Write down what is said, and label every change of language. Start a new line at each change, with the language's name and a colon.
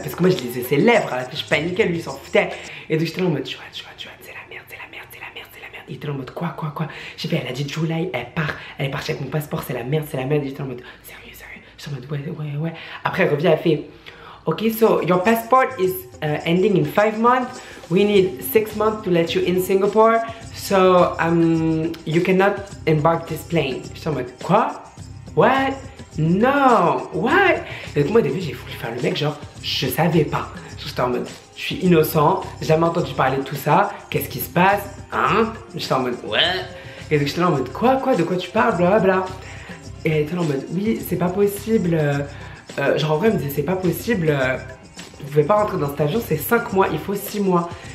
French: Parce que moi je lisais ses lèvres. Alors je paniquais, lui il s'en foutait. Et donc j'étais là en mode Joanne c'est la merde. Il était là en mode quoi. J'ai fait elle a dit July. Elle part. Elle est partie avec mon passeport. C'est la merde. J'étais en mode sérieux. J'étais en mode ouais. Après elle revient elle fait
English: okay, so your passport is ending in 5 months. We need 6 months to let you in Singapore. So you cannot embark this plane.
French: Je suis en mode quoi?
English: What? No, what?
French: Et donc moi au début j'ai voulu faire le mec genre je savais pas. J'étais en mode je suis innocent, j'ai jamais entendu parler de tout ça. Qu'est-ce qui se passe? Hein? J'étais en mode ouais. Et donc j'étais là en mode quoi? De quoi tu parles? Blablabla. Et elle était là en mode oui c'est pas possible. Genre en vrai elle me disait c'est pas possible, vous pouvez pas rentrer dans cet avion, c'est 5 mois, il faut 6 mois.